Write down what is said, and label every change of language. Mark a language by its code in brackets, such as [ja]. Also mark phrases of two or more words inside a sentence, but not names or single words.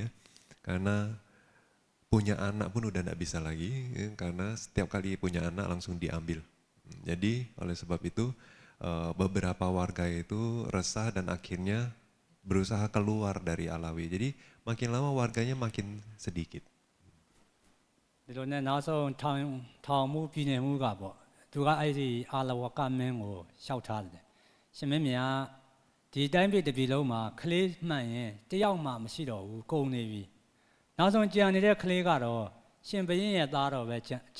[id] Karena punya anak pun udah nggak bisa lagi. Ya, karena setiap kali punya anak langsung diambil. Jadi oleh sebab itu beberapa warga itu resah dan akhirnya berusaha keluar dari Alawi. Jadi makin lama warganya makin sedikit. [my] ဒီလိုနဲ့နောက်ဆုံးထောင်မှုပြည်နယ်မှုကပေါ့သူကအဲ့ဒီအာလဝကမင်းကိုရှောက်ထားတယ်ရှင်မင်းမြတ်ဒီတိုင်းပြည်တစ်ပြည်လုံးမှာကလေးမှန်ရင်တယောက်မှမရှိတော့ဘူးကုန်နေပြီနောက်ဆုံးကြံနေတဲ့ကလေးကတော့ရှင်ဘရင်ရဲ့သားတော်ပဲကြံ